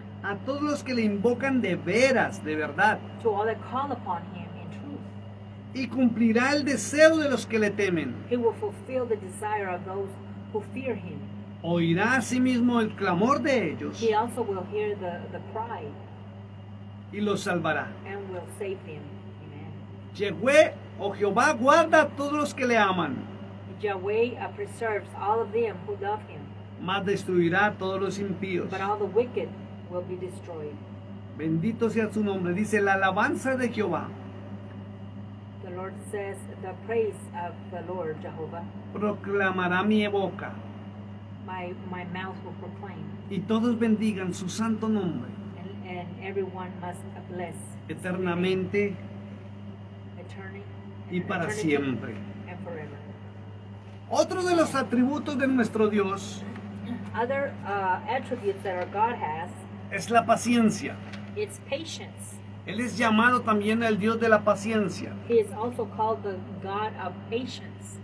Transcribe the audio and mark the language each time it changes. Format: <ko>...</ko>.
<es>A todos los que le invocan de veras, de verdad.</es> <en>to all that call upon him in truth.</en> <es>Y cumplirá el deseo de los que le temen.</es> <en>He will fulfill the desire of those who fear him.</en> <es>Oirá asimismo el clamor de ellos</es> <en>He also will hear the cry</en> <es>y los salvará.</es> <en>and will save them. Amen.</en> <es>Yehue o Jehová guarda a todos los que le aman,</es> <en>Yahweh preserves all of them who love him,</en> <es>mas destruirá a todos los impíos.</es> <en>but all the wicked will be destroyed.</en> <es>Bendito sea su nombre. Dice la alabanza de Jehová</es> <en>The Lord says, the praise of the Lord Jehovah,</en> <es>proclamará mi boca,</es> <en>my mouth will proclaim,</en> <es>y todos bendigan su santo nombre</es> <en>and everyone must bless</en> <es>eternamente</es> <en>eternity</en> <es>y para</es> <en>eternity</en> <es>siempre.</es> <en>and forever.</en> <es>Otro de los atributos de nuestro Dios</es> <en>Other attributes that our God has,</en> <es>es la paciencia.</es> <en>it's patience.</en> <es>Él es llamado también el Dios de la paciencia.</es> <en>He is also called the God of patience.</en>